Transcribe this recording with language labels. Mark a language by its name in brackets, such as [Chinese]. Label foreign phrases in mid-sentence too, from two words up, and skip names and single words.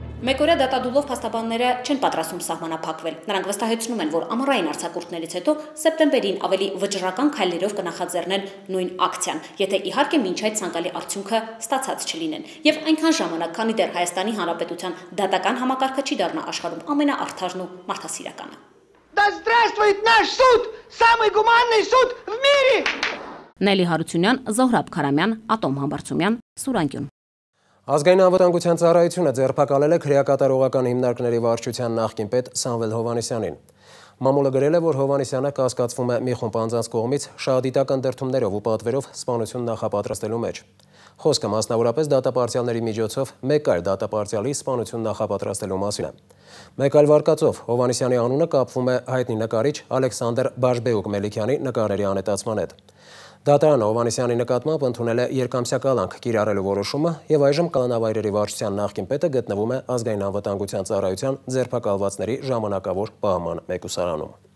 [Armenian] Մեկօրյա դատադուլով փաստաբանները չեն պատրաստում սահմանափակվել։ Նրանք վստահեցնում են, որ ամառային արձակուրդներից հետո սեպտեմբերին ավելի վճռական քայլերով կնախաձեռնեն նույն ակցիան, եթե իհարկե մինչ այդ ցանկալի արդյունքը ստացած չլինեն։ Եվ այնքան ժամանակ, քանի դեռ Հայաստանի Հանրապետության դատական համակարգը չի դառնա աշխարհում ամենաարդարն ու մարդասիրականը։ [Russian] Да здравствует наш суд, самый гуманный суд в мире! [Armenian] Նելի Հարությունյան, Զոհրաբ Քարամյան, Ատոմ Համբարձումյան, Սուրանկյուն։ Ազգային անվտանգության ծառայությունը ձերբակալել է քրեակատարողական հիմնարկների վարչության նախկին պետ Սամվել Հովհաննիսյանին։ Մամուլը գրել է, որ Հովհաննիսյանը կասկածվում է մի խումբ անձանց կողմից շահադիտական դրդումներով ու պատվերով սպանություն նախապատրաստելու մեջ։ Խոսքը մասնավորապես դատապարտյալների միջոցով մեկ այլ դատապարտյալի սպանություն նախապատրաստելու մասին է։ Մեկ այլ վարկածով Հովհաննիսյանի անունը կապվում է հայտնի նկարիչ Ալեքսանդր Բաժբեուկ Մելիքյանի նկարների անետացման հետ։ Դատարանը Հովհաննիսյանի նկատմամբ ընդունել է երկամսյա կալանք կիրառելու որոշումը եւ այժմ կալանավայրերի վարչության նախկին պետը գտնվում է ազգային անվտանգության ծառայության ձերբակալվածների ժամանակավոր պահման մեկուսարանում։